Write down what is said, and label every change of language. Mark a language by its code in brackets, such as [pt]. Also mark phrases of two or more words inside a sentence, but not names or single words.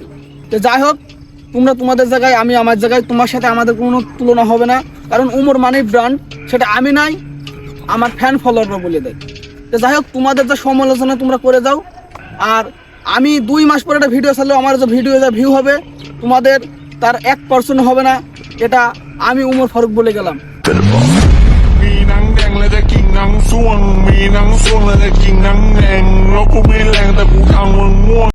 [bn] তো যাই হোক, তোমরা তোমাদের জায়গায়, আমি আমার জায়গায়, তোমার সাথে আমাদের কোনো তুলনা হবে না, কারণ উমর মানেই ব্র্যান্ড। সেটা আমি নাই, আমার [en] fan followers [bn] বলে দেয়। তো যাই হোক, তোমাদের যা সমালোচনা তোমরা করে যাও, আর আমি 2 মাস পরে একটা ভিডিও ছাড়লেও আমার যে ভিডিও যা ভিউ হবে তোমাদের তার 1% হবে না। এটা আমি উমর ফারুক বলে গেলাম। [th] มีหนังแดงและจะกินหนังส่วงมีหนังส่วงและจะกินหนังแดงแล้วกูไม่แรงแต่กูทำมึงง่วง